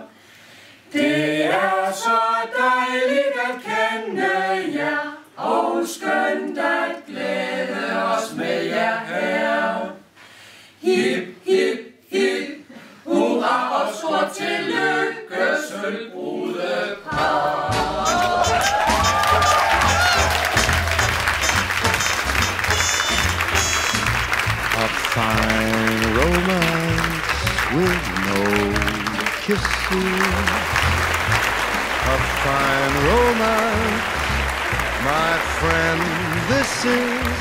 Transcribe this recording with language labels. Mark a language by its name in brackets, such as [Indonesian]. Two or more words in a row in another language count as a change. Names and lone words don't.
[Danish] Det er så dejligt at kende jer, og skønt at glæde os med jer her. Hip, hip, hip, hurra og stort tillykke, sølvbrudepar. [English] A fine romance with no kisses. A fine romance, my friend, this is.